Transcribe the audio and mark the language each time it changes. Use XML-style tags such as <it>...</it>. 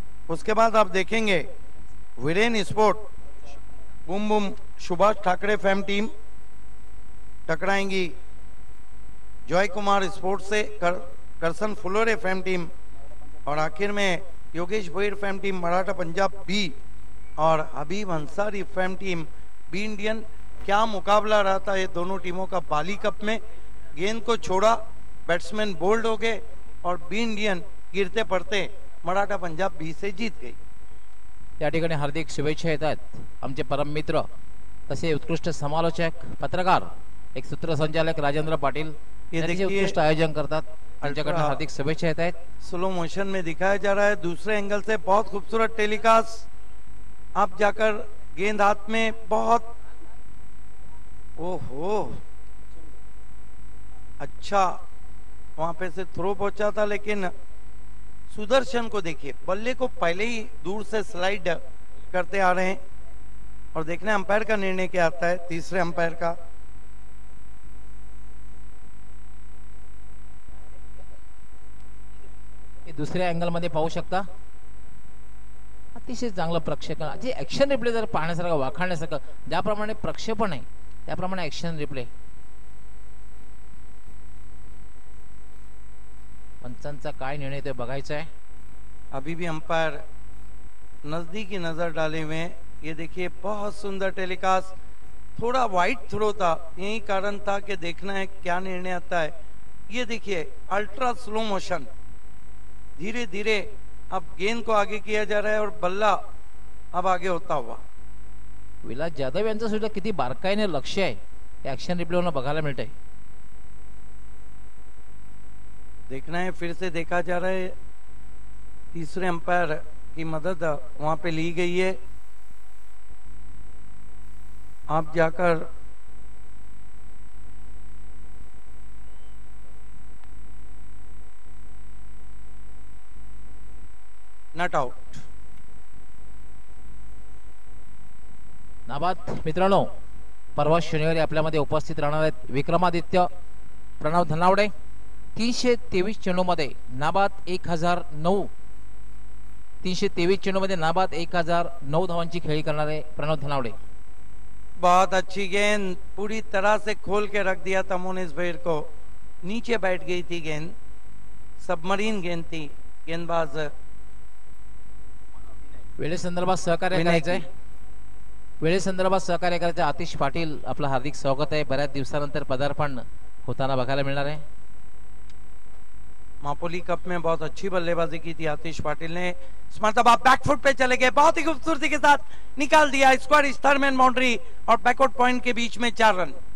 <hi>उसके बाद आप देखेंगे Viren sport Bum Bum Subhash Thackeray fam team टकराएंगी Joy Kumar sport से करसन फुलोरे फैम टीम, और आखिर में Yogesh Bhoir fam team Maratha Punjab B और हबीब Ansari fam team B Indian. क्या मुकाबला रहा था ये दोनों टीमों का बाली कप में। गेंद को छोड़ा, बैट्समैन बोल्ड हो गए और बी इंडियन गिरते पड़ते मराठा पंजाब बी से जीत गई।</hi> <mr>या ठिकाणी हार्दिक शुभेच्छा येतात आमचे परम मित्र तसे उत्कृष्ट समालोचक पत्रकार एक सूत्रसंचालक राजेंद्र पाटील,</mr> <hi>ये देखिए</hi> <mr>उत्कृष्ट आयोजन करतात, त्यांच्याकडे हार्दिक शुभेच्छा येत आहेत।</mr> <hi>स्लो मोशन में दिखाया जा रहा है दूसरे एंगल से, बहुत खूबसूरत टेलीकास्ट। आप जाकर गेंद हाथ में, बहुत ओहो अच्छा वहां पे से थ्रो पहुंचा था, लेकिन सुदर्शन को देखिए बल्ले को पहले ही दूर से स्लाइड करते आ रहे हैं। और देखना अंपायर का निर्णय क्या आता है, तीसरे अंपायर का।</hi> <mr>दुसऱ्या अँगल मध्ये पाहू शकता, अतिशय चांगलं प्रक्षेपण, जे ऍक्शन रिप्ले जर पाहण्यासारखं वाखाणण्यासारखं ज्याप्रमाणे प्रक्षेपण आहे त्याप्रमाणे ऍक्शन रिप्ले। पंचांचा काय निर्णय ते बघायचं आहे।</mr> <hi>अभी भी अंपायर नजदीकी नजर डाले हुए हैं। ये देखिए बहुत सुंदर टेलीकास्ट, थोड़ा वाइड थ्रो था, यही कारण था कि देखना है क्या निर्णय आता है। ये देखिए अल्ट्रा स्लो मोशन, धीरे धीरे अब गेंद को आगे किया जा रहा है और बल्ला अब आगे होता हुआ।</hi> <mr>विलास जाधव यांचं सुद्धा किती बारकाईने लक्ष आहे ऍक्शन रिप्लेवरनं बघायला मिळतंय।</mr> <hi>देखना है, फिर से देखा जा रहा है, तीसरे अंपायर की मदद वहां पे ली गई है। आप जाकर नॉट आउट।</hi> <mr>नाबाद मित्रांनो, परवा शनिवारी आपल्यामध्ये उपस्थित राहणार आहेत विक्रमादित्य प्रणव धनावडे। 323 चेंडूमध्ये नाबाद 1009, 323 चेंडूमध्ये नाबाद 1009 धावांची खेळी करणारे प्रणव धनावडे।</mr> <hi>बहुत अच्छी गेंद, पूरी तरह से खोल के रख दिया था मोनिस भोईर को, नीचे बैठ गई थी गेंद, सबमरीन गेंद थी। गेंदबाज</hi> <mr>वेळेसंदर्भात सहकार्य करायचंय, वेळेसंदर्भात सहकार्य करायचं आतिश पाटील, आपलं हार्दिक स्वागत आहे। बऱ्याच दिवसानंतर पदार्पण होताना बघायला मिळणार आहे।</mr> <hi>मापोली कप में बहुत अच्छी बल्लेबाजी की थी आतिश पाटिल ने। इस मरतबा बैकफुट पे चले गए, बहुत ही खूबसूरती के साथ निकाल दिया स्क्वायर इस थर्ड मैन बाउंड्री और बैकआउट पॉइंट के बीच में 4 रन।</hi>